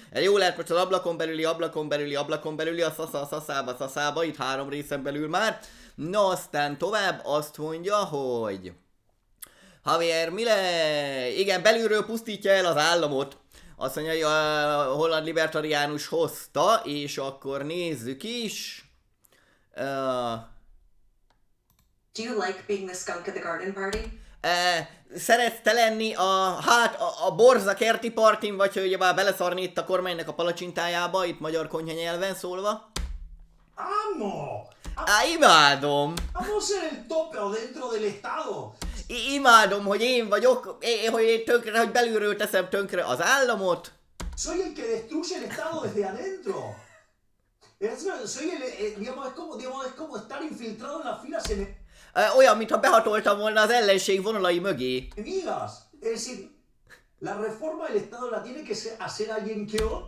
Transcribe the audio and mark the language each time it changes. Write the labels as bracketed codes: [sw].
[hu] Jó lehet most az ablakon belüli, a szaszába, itt 3 részen belül már. Na aztán tovább azt mondja, hogy... Javier, igen, belülről pusztítja el az államot. Azt mondja, hogy a holland libertariánus hozta, és akkor nézzük is. [en] Do you like being the skunk at the garden party? [hu] Szeretsz te lenni a borza kerti partin, vagy hogy ugyebár beleszarni itt a kormánynak a palacsintájába, itt magyar konyha nyelven szólva? [es] ¡Amo! [hu] Imádom! [es] ¡Amo ser el tope dentro del Estado! [hu] Imádom, hogy én vagyok, hogy belülről teszem tönkre az államot. [es] Soy el que destruye el Estado desde adentro. Soy digamos, es como estar infiltrado en las filas [hu] Olyan, mintha behatoltam volna az ellenség vonalai mögé. [es] enemigas. Es decir, la reforma del Estado la tiene que hacer alguien que